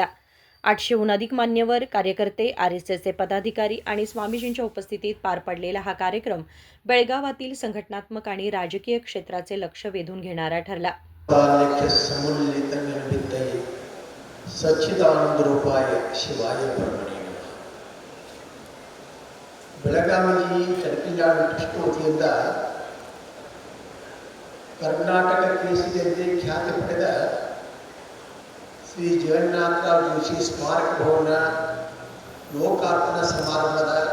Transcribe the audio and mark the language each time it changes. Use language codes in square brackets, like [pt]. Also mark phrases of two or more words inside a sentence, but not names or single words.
[mr] 800हून अधिक मान्यवर, कार्यकर्ते, RSSचे पदाधिकारी आणि स्वामीजींच्या उपस्थितीत पार पडलेला हा कार्यक्रम बेळगावातील संघटनात्मक आणि राजकीय क्षेत्राचे लक्ष वेधून घेणारा ठरला. [sa] सच्चिदानंद रूपाय शिवाय परमणे [kn] ಬೆಳಗಾವಿ ಕಲ್ಪಿನಾಡು ಟ್ರಸ್ಟ್ ವತಿಯಿಂದ ಕರ್ನಾಟಕ ಕೇಸರಿಯಂತೆ ಖ್ಯಾತಿ ಪಡೆದ ಶ್ರೀ ಜಗನ್ನಾಥರಾವ್ ಜೋಶಿ ಸ್ಮಾರಕ ಭವನ ಲೋಕಾರ್ಪಣಾ ಸಮಾರಂಭದ